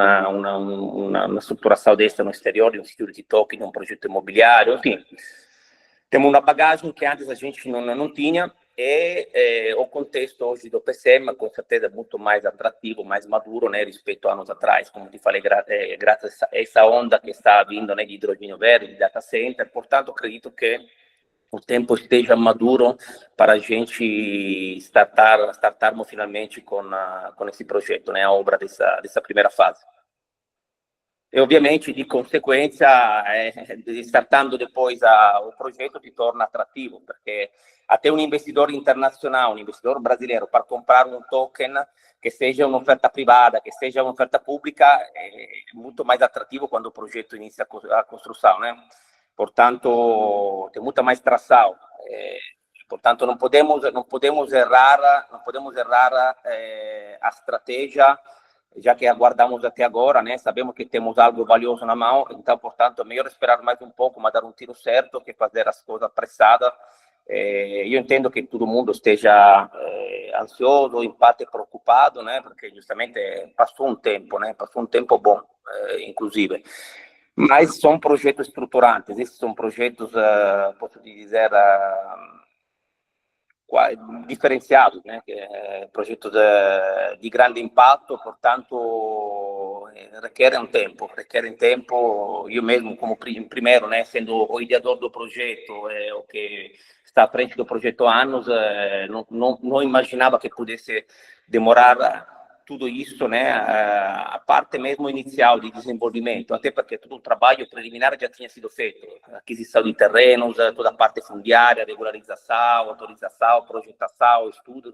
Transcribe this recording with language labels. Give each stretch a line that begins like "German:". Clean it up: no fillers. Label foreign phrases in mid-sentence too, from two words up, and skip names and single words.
Portuguese: uma estruturação dessa no exterior, um security token, um projeto imobiliário, enfim, temos uma bagagem que antes a gente não tinha, e o contexto hoje do PCM, com certeza, é muito mais atrativo, mais maduro, né, rispetto a anos atrás, como te falei, graças a essa onda que está vindo, né, de hidrogênio verde, de data center. Portanto, acredito que o tempo esteja maduro para a gente startarmos finalmente com esse projeto, né, a obra dessa primeira fase.
Italian: E, ovviamente, di conseguenza,
Portuguese: startando depois
Italian: o progetto ti torna attrattivo, perché a te un investitore internazionale, un investitore brasileiro, per comprare un token, che seja un'offerta privata, che seja un'offerta pubblica, è molto mais attrattivo
Portuguese: quando o
Italian: progetto inizia a costrução,
Portuguese: né? Portanto, tem muita mais tração. Portanto, não podemos errar a estratégia, já que aguardamos até agora, né? Sabemos que temos algo valioso na mão, então, portanto, é melhor esperar mais um pouco, mas dar um tiro certo, que fazer as coisas apressadas. Eu entendo que todo mundo esteja ansioso, em parte preocupado, né? Porque justamente passou um tempo, né? Passou um tempo bom, inclusive. Mas são projetos estruturantes, esses são projetos, posso dizer,
Italian: differenziato, progetto di grande impatto,
Portuguese: portanto requer um tempo, io mesmo como primeiro, sendo o ideador do projeto, o que está à frente do projeto há anos, não imaginava que pudesse demorar tudo isso, a parte mesmo inicial de desenvolvimento, até porque todo o trabalho preliminar já tinha sido feito, aquisição de terrenos, toda a parte fundiária, regularização, autorização, projetação, estudos.